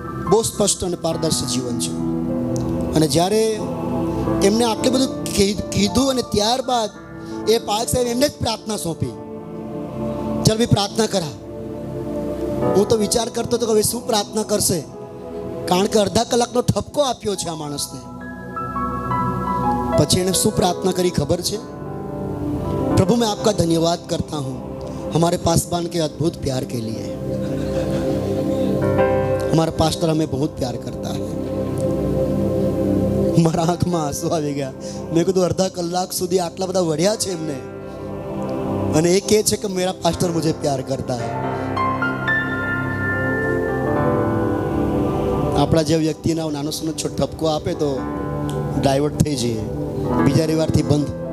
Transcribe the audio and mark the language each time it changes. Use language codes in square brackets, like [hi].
[gu] બહુ સ્પષ્ટ અને પારદર્શી જીવન છે. અને જ્યારે એમને આટલું બધું કીધું અને ત્યારબાદ એ પાર્ક સાહેબ એમને જ પ્રાર્થના સોંપી. ચાલ ભાઈ પ્રાર્થના કરા. હું તો વિચાર કરતો હતો કે હવે શું પ્રાર્થના કરશે, કારણ કે અડધા કલાકનો ઠપકો આપ્યો છે આ માણસને. પછી એને શું પ્રાર્થના કરી ખબર છે? [hi] प्रभु मैं आपका धन्यवाद करता हूँ हमारे पासबान के अद्भुत प्यार के लिए. हमारा पास्टर हमें बहुत प्यार करता है. [gu] મારા આંખમાં આંસુ આવી ગયા. મેં કીધું અડધા કલાક સુધી આટલા બધા વળ્યા છે એમને, અને એ કહે છે કે [hi] મેરા પાસ્ટર મુझे प्यार करता है. [gu] આપણા જે વ્યક્તિના નાનો સુનો છોટ ઠપકો આપે તો ડાયવર્ટ થઈ જઈએ, બીજા રવિવારથી બંધ.